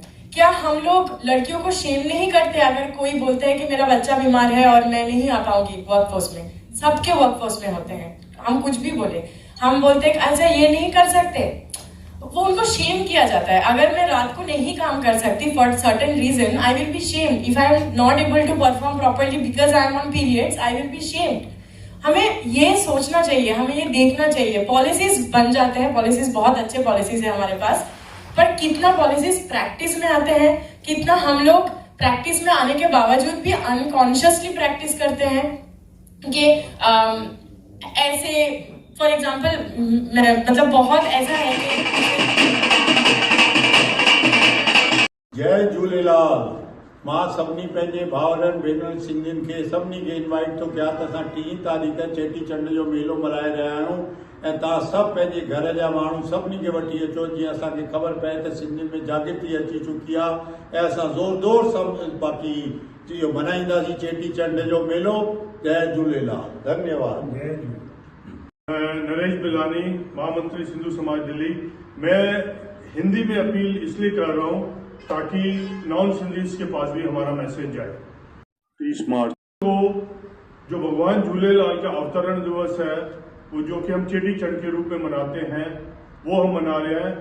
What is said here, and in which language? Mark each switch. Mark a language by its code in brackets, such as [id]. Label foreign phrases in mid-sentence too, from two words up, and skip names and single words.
[hi] क्या हम लोग लड़कियों को शेम नहीं करते अगर कोई बोलते हैं कि मेरा बच्चा बीमार है और मैं नहीं आ पाऊंगी वर्कफोर्स में? सबके वर्कफोर्स में होते हैं, हम कुछ भी बोले, हम बोलते हैं अच्छा ये नहीं कर सकते, वो उनको शेम किया जाता है। अगर मैं रात को नहीं काम कर सकती [en] for certain reason, I will be shamed. If I am not able to perform properly because I am on periods, I will be shamed. [hi] हमें ये सोचना चाहिए, हमें ये देखना चाहिए। पॉलिसीज बन जाते हैं, पॉलिसीज बहुत अच्छे पॉलिसीज है हमारे पास, पर कितना पॉलिसीज प्रैक्टिस में आते हैं, कितना हम लोग प्रैक्टिस में आने के बावजूद भी [en] unconsciously practice [hi] करते हैं कि ऐसे [en] for example [hi] मतलब बहुत ऐसा है कि जय झूलेलाल। [sd] मां सभिनी पंहिंजे भाउरनि भेनरुनि सिंधियुनि खे सभिनी खे इनवाइट थो कयां त असां 3 तारीख़ चेटीचंड जो मेलो मल्हाए रहिया आहियूं ऐं तव्हां सभु पंहिंजे घर जा माण्हू सभिनी खे वठी अचो, जीअं असांखे ख़बर पए त सिंधियुनि में जागृति अची चुकी आहे ऐं असां ज़ोरदार सभु बाक़ी इहो मल्हाईंदासीं चेटीचंड जो मेलो। [hi] जय झूलेलाल, धन्यवाद। जय झूलेलाल। नरेश बिलानी, महामंत्री सिंधु समाज दिल्ली। मैं हिंदी में अपील इसलिए कर रहा हूँ ताकि [en] non Sindhis [hi] के पास भी हमारा मैसेज जाए। 30 मार्च को जो भगवान झूलेलाल का अवतरण दिवस है, वो जो कि हम चेटीचंड के रूप में मनाते हैं, वो हम मना रहे हैं।